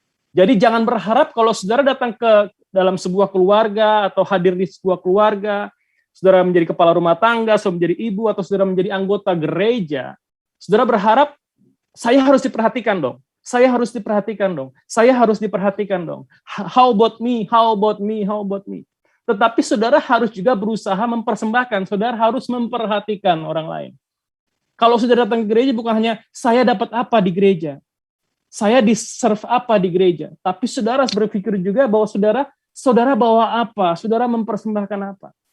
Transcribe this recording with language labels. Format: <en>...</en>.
<id>Jadi jangan berharap kalau saudara datang ke dalam sebuah keluarga atau hadir di sebuah keluarga, saudara menjadi kepala rumah tangga, saudara menjadi ibu, atau saudara menjadi anggota gereja, saudara berharap, saya harus diperhatikan dong, saya harus diperhatikan dong, saya harus diperhatikan dong.</id> <en>How about me, how about me, how about me.</en> <id>Tetapi saudara harus juga berusaha mempersembahkan, saudara harus memperhatikan orang lain. Kalau saudara datang ke gereja bukan hanya, saya dapat apa di gereja, saya di-serve apa di gereja, tapi saudara harus berpikir juga bahwa saudara bawa apa, saudara mempersembahkan apa.</id>